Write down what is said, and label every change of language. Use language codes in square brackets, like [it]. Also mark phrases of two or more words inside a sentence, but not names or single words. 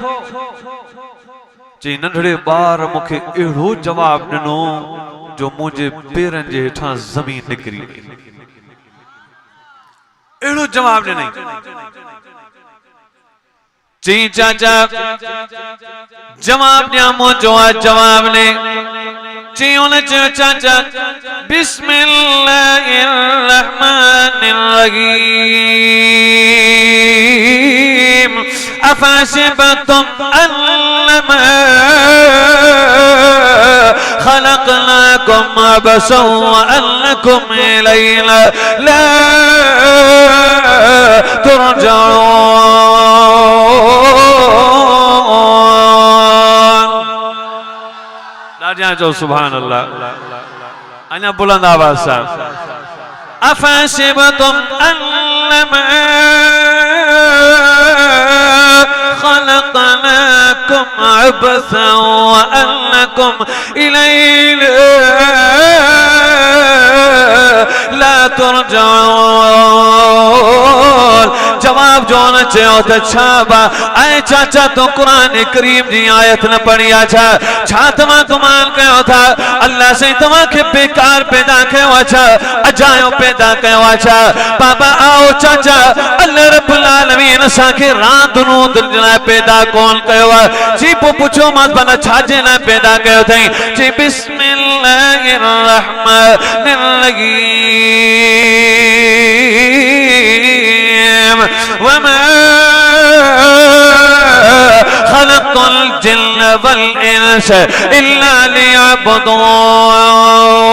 [sd] चई नंढड़े ॿार मूंखे अहिड़ो जवाबु ॾिनो जो मुंहिंजे पेरनि जे हेठां ज़मीन निकिरी वई। एड़ो जवाब ॾिनई। चई चाचा जवाब ॾियां मुंहिंजो आहे जवाब ने। चई उन चयो चाचा [ar] بسم الله الرحمن الرحيم أفحسبتم أنما خلقناكم عبثا وأنكم إلينا لا ترجعون. [sd] राजा जो [ar] سبحان الله. [sd] अन्या बुलंद आवाज साहब। [ar] أفحسبتم أنما خلقناكم عبثا وأنكم إلينا لا ترجعون. [sd] जवाब जो न चयो त छा बा ऐं चाचा तो कुरान करीम जी आयत न पढ़ी आ छा तव्हां गुमान कयो था अल्लाह से तव्हां खे बेकार पैदा कयो आ छा अजायो पैदा कयो आ छा? बाबा आओ चाचा [ar] الله رب العالمين [sd] असां खे रांद नूंद लाइ पैदा कोन कयो आ। जी पोइ पुछो मां भला छाजे लाइ पैदा कयो अथई? [ar] जी بسم الله الرحمن الرحيم وما خلقت الجن والإنس إلا ليعبدون.